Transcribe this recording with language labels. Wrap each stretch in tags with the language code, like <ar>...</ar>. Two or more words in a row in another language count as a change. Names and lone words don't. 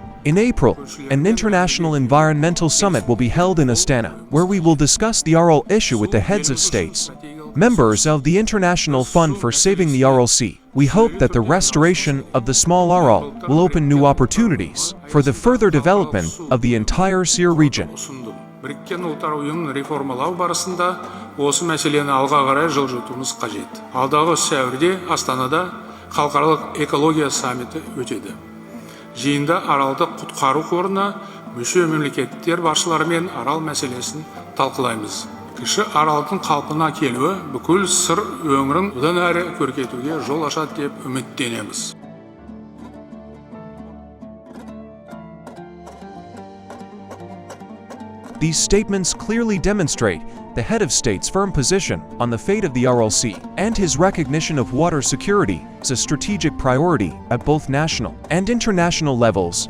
<en>In April, an international environmental summit will be held in Astana, where we will discuss the Aral issue with the heads of states, members of the International Fund for Saving the Aral Sea. We hope that the restoration of the small Aral will open new opportunities for the further development of the entire Sea region.</en> <kk>Біріккен ұлттар ұйымын реформалау барысында осы мәселені алға қарай жылжытуымыз қажет. Алдағы сәуірде Астанада халықаралық экология саммиті өтеді. Жиында Аралды құтқару қорына мүше мемлекеттер басшыларымен Арал мәселесін талқылаймыз. Кіші Аралдың қалпына келуі бүкіл сыр өңірін одан әрі көркейтуге жол ашады деп үміттенеміз.</kk> <en>These statements clearly demonstrate the head of state's firm position on the fate of the Aral Sea and his recognition of water security as a strategic priority at both national and international levels.</en>